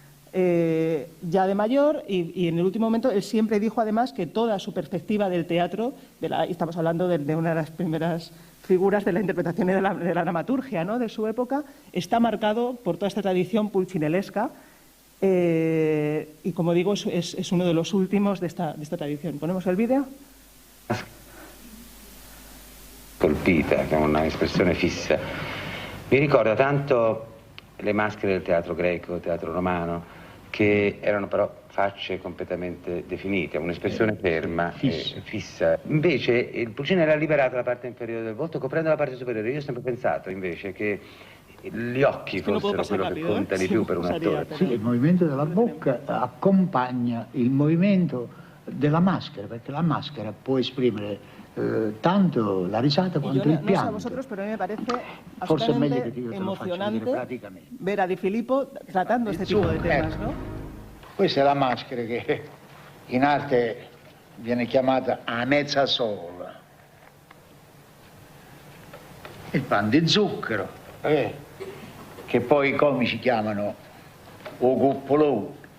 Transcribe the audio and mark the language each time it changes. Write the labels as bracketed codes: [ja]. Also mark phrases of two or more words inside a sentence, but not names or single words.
[es] Ya de mayor, y en el último momento él siempre dijo además que toda su perspectiva del teatro, estamos hablando de una de las primeras figuras de la interpretación y de la dramaturgia, ¿no?, de su época, está marcado por toda esta tradición pulcinellesca, y como digo es uno de los últimos de esta tradición. ¿Ponemos el vídeo? [it] Colpita, che è una espressione fissa. Mi ricorda tanto le maschere del teatro greco, teatro romano, che erano però facce completamente definite, un'espressione ferma e fissa. Invece il Pulcinella ha liberato la parte inferiore del volto coprendo la parte superiore. Io ho sempre pensato invece che gli occhi fossero quello che conta di più per un attore. Sì, il movimento della bocca accompagna il movimento della maschera, perché la maschera può esprimere tanto la risata quanto il pianto. [es] No sé a vosotros, pero a mí me parece [it] Forse è meglio che [es] absolutamente [it] io te lo faccio [es] emocionante [it] vedere praticamente. [es] ver a Di Filippo tratando este tipo de temas, ¿no? [it] Questa è la maschera che in arte viene chiamata a mezza sola. Il pan di zucchero, che poi i comici chiamano o cuppolone.